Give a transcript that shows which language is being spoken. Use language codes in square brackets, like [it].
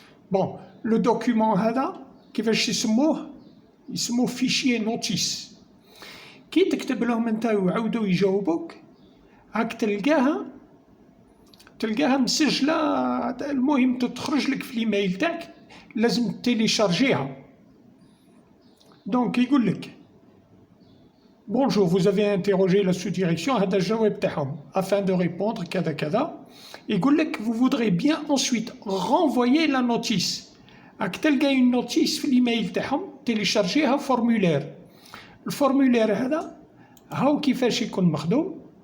[ar] Bon, [fr] le document [ar] هذا كيفاش يسموه فيشيي نوتيس. كي تكتب لهم انت ويعاودوا يجاوبوك راك تلقاها مسجله، المهم تخرج لك في الايميل تاعك لازم تيليشارجيها. دونك يقول لك [fr] bonjour, vous avez interrogé la sous-direction, [ar] هذا الجواب تاعهم [fr] afin de répondre كذا كذا. [ar] يقول لك [fr] vous voudrez bien ensuite renvoyer la notice. [ar] راك تلقى une notice في الايميل تاعهم تيليشارجيها فورمولير. الفورمولير هذا هاو كيفاش يكون مخدوم.